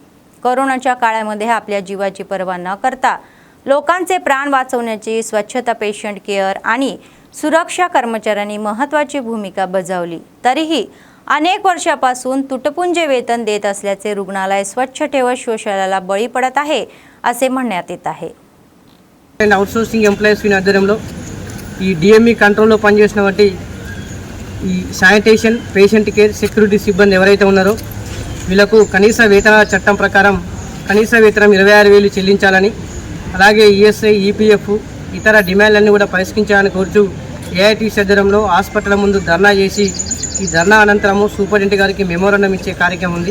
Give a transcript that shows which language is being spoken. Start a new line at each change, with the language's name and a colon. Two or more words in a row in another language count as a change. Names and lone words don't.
Marathi: कोरोनाच्या काळामध्ये आपल्या जीवाची पर्वा न करता लोकांचे प्राण वाचवण्याची स्वच्छता,
English: patient care
Marathi: आणि सुरक्षा कर्मचाऱ्यांनी महत्त्वाची भूमिका बजावली, तरीही अनेक वर्षापासून तुटपुंजे वेतन देत असल्याचे रुग्णालय स्वच्छ ठेवत शोषणाला बळी पडत आहे असे म्हणण्यात येत आहे।
English: outsourcing employees
Telugu: ఆధ్వర్యంలో ఈ DME కంట్రోల్లో పనిచేసినటువంటి ఈ
English: sanitation, patient care, security
Telugu: సిబ్బంది ఎవరైతే ఉన్నారో వీళ్ళకు కనీస వేతనాల చట్టం ప్రకారం కనీస వేతనం 26,000 చెల్లించాలని, అలాగే ఈఎస్ఐ, ఈపీఎఫ్ ఇతర డిమాండ్లన్నీ కూడా పరిష్కరించాలని కోరుతూ ఏఐటీసీ ఆధ్వర్యంలో హాస్పిటల్ ముందు ధర్నా చేసి ఈ ధర్నా అనంతరము సూపరింటెండెంట్ గారికి మెమోరాండం ఇచ్చే కార్యక్రమం ఉంది.